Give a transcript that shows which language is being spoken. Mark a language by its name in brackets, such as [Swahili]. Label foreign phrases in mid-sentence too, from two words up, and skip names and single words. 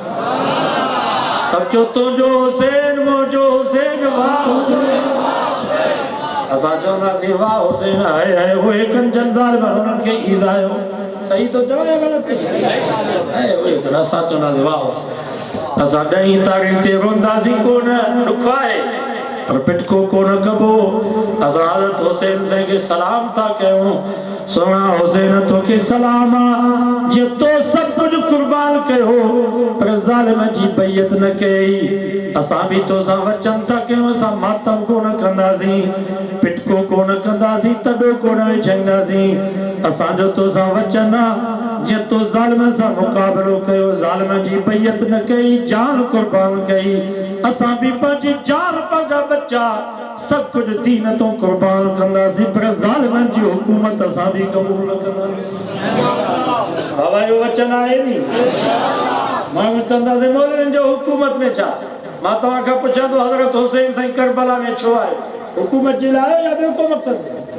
[Sindhi] सचो तुंहिंजो हुसैन मुंहिंजो हुसैन वाह हुसैन असां चवंदासीं वाह हुसैन है उहे कंजन ज़ालिम उन्हनि खे ईज़ायो सही तो चवां गलत है ओए तो असां चवंदासीं वाह हुसैन असां ॾहीं तारीख़ ते रोंदासीं कोन ॾुख आहे पर पिटको कोन कबो असां हज़रत हुसैन साईं खे सलाम था कयूं सोना हुसैन तोखे सलाम जे तो सब कुछ कुर्बान कयो पर ज़ालिम जी बैयत न कई असां भी तो सां वचन था कयूं असां मातम कोन कंदासीं पिटको कोन कंदासीं तॾो कोन विछाईंदासीं असांजो तो सां वचन जे तो ज़ालिम सां मुक़ाबिलो कयो ज़ालिम जी बैयत न कई जान कुर्बान कई असां भी पंहिंजी जान पंहिंजा बच्चा सब कुछ दीन तो कुर्बान कंदासीं पर ज़ालिमनि जी हुकूमत असां भी क़बूल न कंदासीं बाबा जो वचन आहे नी माण्हू चवंदासीं मौलवियुनि जो हुकूमत में छा मां तव्हां खां पुछां थो हज़रत हुसैन साईं करबला में छो आहे हुकूमत जे लाइ या ॿियो को मक़सद